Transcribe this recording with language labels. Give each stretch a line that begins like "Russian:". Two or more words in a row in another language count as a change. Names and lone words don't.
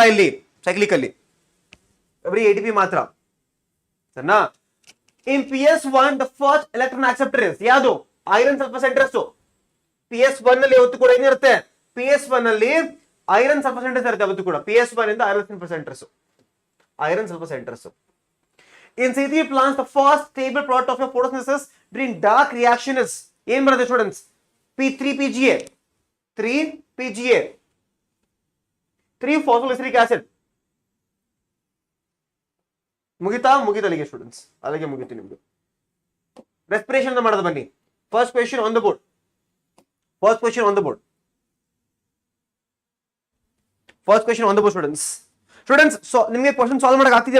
Kannada: ಇಲ್ಲಿ ಸೈಕ್ಲಿಕ್ ಅಲ್ಲಿ ಬರೀ ATP ಮಾತ್ರ. ಸರಿನಾ?
English: In PS1 the first electron acceptor is ಯಾವುದು? Iron sulfur centres.
Kannada: PS1 ಅಲ್ಲಿ ಯಾವತ್ತು ಕೂಡ ಏನಿರುತ್ತೆ? PS1 ಅಲ್ಲಿ
English: iron sulfur centres
Kannada: ಇರುತ್ತೆ. ಅವತ್ತು ಕೂಡ PS1 ಇಂದ
English: iron sulfur centres. In C3 plants, the first stable product of your photosynthesis during dark reaction is
Kannada: ಏನ್ ಬರುತ್ತೆ ಸ್ಟೂಡೆಂಟ್ಸ್?
English: 3PGA. 3 PGA, 3 phosphoglyceric acid.
Kannada: ಮುಗಿತಾ ಅಲ್ಲಿಗೆ ಸ್ಟೂಡೆಂಟ್ಸ್, ಅಲ್ಲಿಗೆ ಮುಗಿತು ನಿಮ್ದು. ರೆಸ್ಪಿರೇಷನ್ ಮಾಡೋದು ಬನ್ನಿ.
English: First question on the board.
Kannada: ಸ್ಟೂಡೆಂಟ್ಸ್ ನಿಮಗೆ
English: question solve
Kannada: ಮಾಡಕ್ ಆಗ್ತಿದ್ಯಾ?